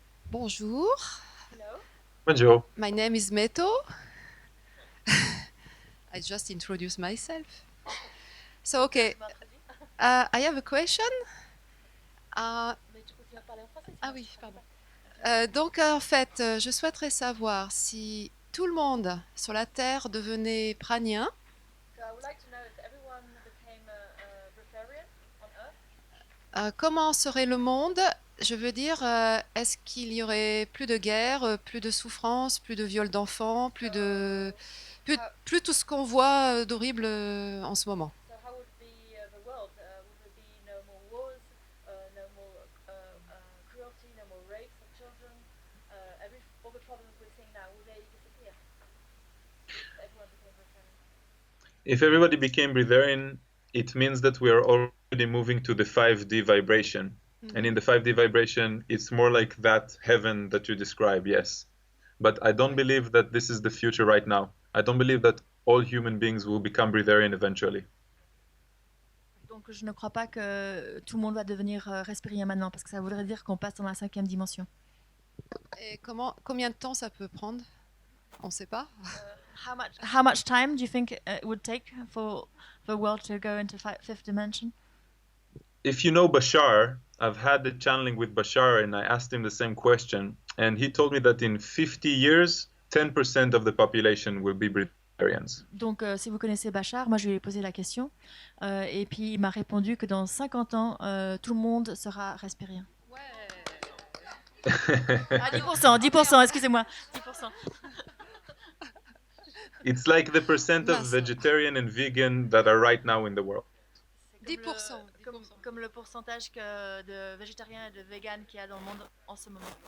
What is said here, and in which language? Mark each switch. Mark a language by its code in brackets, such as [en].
[fr] Bonjour. [en] Hello. [fr] Bonjour. [en] My name is Meto. I just introduced myself. So, okay, I have a question. [fr] Mais tu continues à parler en français. Ah oui, pardon. Donc, en fait, je souhaiterais savoir si tout le monde sur la Terre devenait pranien. [en] So I would like to know if everyone became a Breatharian on Earth. [fr] Comment serait le monde? Je veux dire, est-ce qu'il y aurait plus de guerre, plus de souffrance, plus de viol d'enfants, plus tout ce qu'on voit d'horrible en ce moment? [en] So how would be the world? Would there be no more wars, no more cruelty, no more rapes of children? All the problems we're seeing now, will they disappear? If everyone became Breatharian. If everybody became Breatharian, it means that we are already moving to the 5D vibration. And in the 5D vibration, it's more like that heaven that you describe, yes. But I don't believe that this is the future right now. I don't believe that all human beings will become Breatharian eventually. [fr] Donc je ne crois pas que tout le monde va devenir respirien maintenant, parce que ça voudrait dire qu'on passe dans la 5e dimension. Et combien de temps ça peut prendre? On ne sait pas. [en] How much time do you think it would take for the world to go into 5th dimension? If you know Bashar, I've had the channeling with Bashar and I asked him the same question. And he told me that in 50 years, 10% of the population will be Breatharians. [fr] Donc si vous connaissez Bachar, moi je lui ai posé la question. Et puis il m'a répondu que dans 50 ans, tout le monde sera respirien. Ouais. Ah, 10%, excusez-moi. 10%. [en] It's like the percent of vegetarian and vegan that are right now in the world. 10%. [fr] Comme le pourcentage de végétariens et de véganes qu'il y a dans le monde en ce moment.